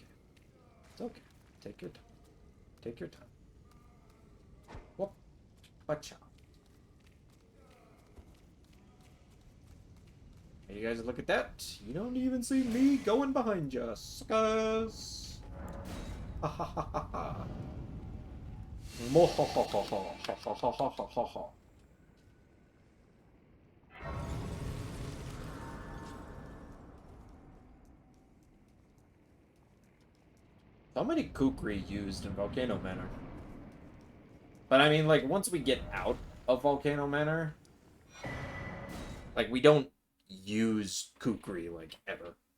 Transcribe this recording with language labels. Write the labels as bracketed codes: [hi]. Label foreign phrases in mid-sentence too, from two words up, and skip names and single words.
[en] It's okay. Take your time. Take your time. Whoop. Watch out. Hey, you guys, look at that. You don't even see me going behind you, suckers. Ha ha ha ha ha. Mo ho ho ho ho ho ho ho ho ho ho ho. How many kukri used in Volcano Manor? But I mean, like, once we get out of Volcano Manor, like, we don't use kukri, like, ever.